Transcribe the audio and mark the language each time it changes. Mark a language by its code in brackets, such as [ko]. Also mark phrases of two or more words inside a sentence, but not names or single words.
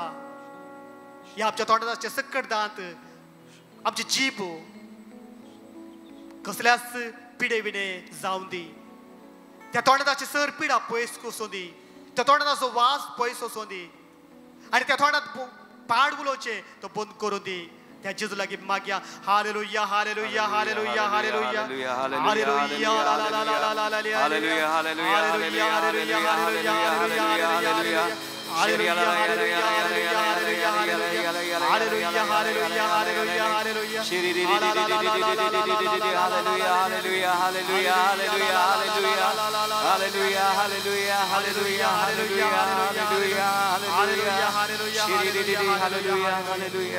[kok] ह्या आमच्या तोंडाचे सकट दांत, आमची जीब कसल्याच पिडे विडे जावं दी. त्या तोंडाची सर पिडा पयस वचूं दी, त्या तोंडाचो वास पयस वचूं दी, आनी त्या तोंडात पाड उलोवचें तो बंद करूं दी. त्या जेजू लागी मागया हालेलुया हालेलुया हालेलुया हालेलुया हालेलुया ला ला ला ला ला ला हालेलुया हालेलुया हालेलुया हालेलुया हालेलुया हालेलुया [en] Hallelujah, hallelujah, hallelujah, hallelujah, hallelujah, hallelujah, hallelujah, hallelujah, hallelujah. Hallelujah, hallelujah, hallelujah, hallelujah, hallelujah, hallelujah, hallelujah, hallelujah, hallelujah.